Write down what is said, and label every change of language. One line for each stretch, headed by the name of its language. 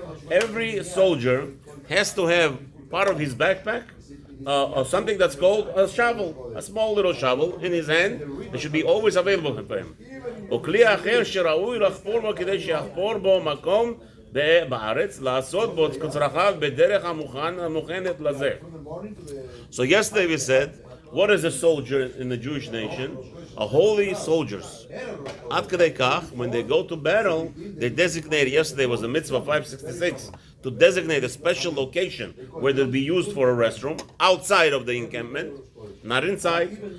English: Every soldier has to have part of his backpack or something that's called a shovel, a small little shovel in his hand. It should be always available for him.
Hebrew: וכלי אחר שראוי לחפור בו כדי שיחפור בו מקום בארץ, לעשות בו צרכיו בדרך המוכנת לזה.
English: So yesterday we said, what is a soldier in the Jewish nation? A holy soldiers.
Hebrew: Ad kadei kach,
English: when they go to battle, they designate, yesterday was the mitzvah 566, to designate a special location where they'll be used for a restroom, outside of the encampment, not inside.